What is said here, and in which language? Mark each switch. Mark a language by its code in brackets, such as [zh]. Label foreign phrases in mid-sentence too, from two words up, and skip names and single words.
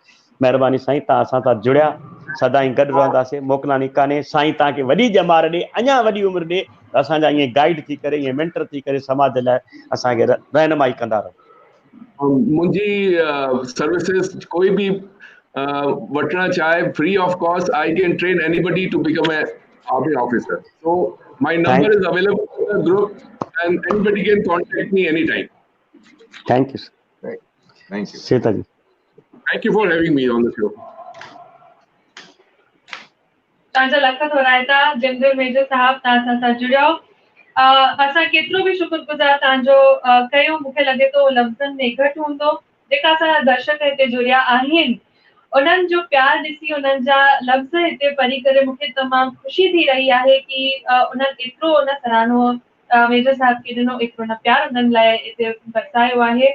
[sd] महिरबानी साईं, तव्हां असां सां जुड़िया, सदाईं गॾु रहंदासीं, मोकिलानी कान्हे। साईं तव्हांखे वॾी ॼमार ॾे, अञा वॾी उमिरि ॾे, असांजा ईअं गाइड थी करे, ईअं मेंटर थी करे समाज लाइ असांखे रहनुमाई कंदा रहो। मुंहिंजी सर्विसेज कोई बि वठणु चाहे [en] free of cost, I can train anybody to become an army officer, so my number is available in the group and anybody can contact me any time. Thank you. Thank you. श्वेता जी, Thank you for having me on the show. [sd] तव्हांजा लख थोराइता जिमदिल मेजर साहब, तव्हां असां सां जुड़ियो। असां केतिरो बि शुक्रगुज़ार तव्हांजो कयूं, मूंखे लॻे थो लफ़्ज़नि में घटि हूंदो। जेका असांजा दर्शक हिते जुड़िया आहिनि, उन्हनि जो प्यार ॾिसी, उन्हनि जा लफ़्ज़ हिते पढ़ी करे मूंखे तमामु ख़ुशी थी रही आहे कि उन्हनि एतिरो उन सराहनो मेजर साहब खे ॾिनो, एतिरो न प्यार उन्हनि लाइ हिते बरसायो आहे।